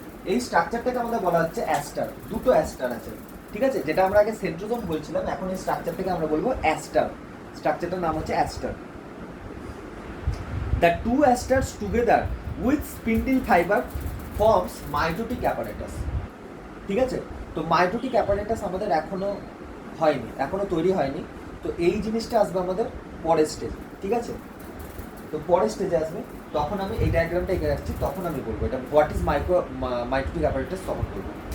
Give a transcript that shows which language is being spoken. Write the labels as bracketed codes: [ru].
[bn] এই স্ট্রাকচারটাকে আমাদের বলা হচ্ছে অ্যাস্টার। দুটো অ্যাস্টার আছে, ঠিক আছে, যেটা আমরা আগে সেন্ট্রোজোম বলছিলাম, এখন এই স্ট্রাকচারটাকে আমরা বলবো অ্যাস্টার। স্ট্রাকচারটার নাম হচ্ছে ester. [en] The two asters together with spindle fiber forms mitotic apparatus. [bn] ঠিক আছে, তো মাইটোটিক অ্যাপারেটাস আমাদের এখনো হয়নি, এখনো তৈরি হয়নি। তো এই জিনিসটা আসবে আমাদের পরের স্টেজে। ঠিক আছে, তো পরের স্টেজে আসবে, তখন আমি এই ডায়াগ্রামটা এঁকে রাখছি, তখন আমি বলবো এটা [en] what is mitotic apparatus, [bn] তখন বলবো।